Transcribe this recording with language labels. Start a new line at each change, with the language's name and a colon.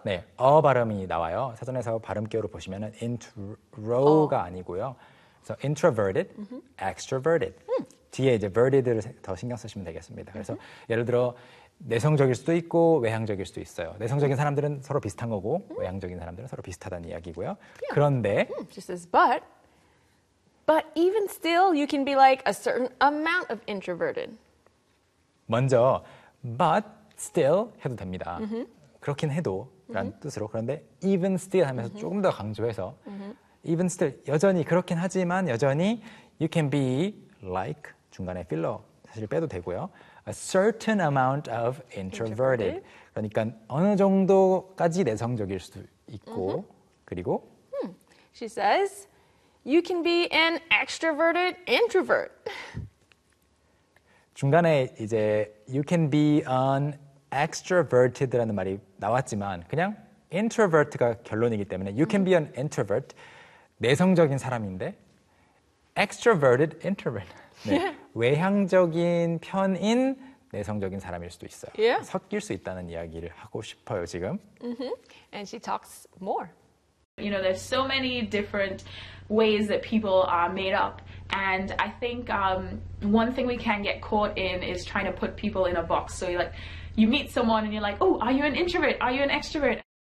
Korean: 네. 어 발음이 나와요. 사전에서 발음기호로 보시면은 intro가 아니고요. 그래서 introverted, extroverted. 뒤에 이제 verted를 더 신경 쓰시면 되겠습니다. 그래서 예를 들어 내성적일 수도 있고 외향적일 수도 있어요. 내성적인 사람들은 서로 비슷한 거고 외향적인 사람들은 서로 비슷하다는 이야기고요. 그런데
English: Just as but even still, you can be like a certain amount of introverted.
Korean: 먼저
English: but still
Korean: 해도 됩니다. 그렇긴 해도라는 뜻으로 그런데
English: even still
Korean: 하면서 조금 더 강조해서 even still 여전히 그렇긴 하지만 여전히
English: you can be like
Korean: 중간에 필러 사실 빼도 되고요.
English: A certain amount of introverted. Introverted.
Korean: 그러니까 어느 정도까지 내성적일 수도 있고, 그리고
English: She says, you can be an extroverted introvert.
Korean: 중간에 이제
English: you can be an extroverted
Korean: 라는 말이 나왔지만 그냥 introvert가 결론이기 때문에
English: you can be an introvert
Korean: 내성적인 사람인데
English: extroverted introvert
Korean: 네. 외향적인 편인 내성적인 사람일 수도 있어요.
English: Yeah.
Korean: 섞일 수 있다는 이야기를 하고 싶어요, 지금.
English: And she talks more. You know, there's so many different ways that people are made up. And I think one thing we can get caught in is trying to put people in a box. So you're like, you meet someone and you're like, oh, are you an introvert? Are you an extrovert?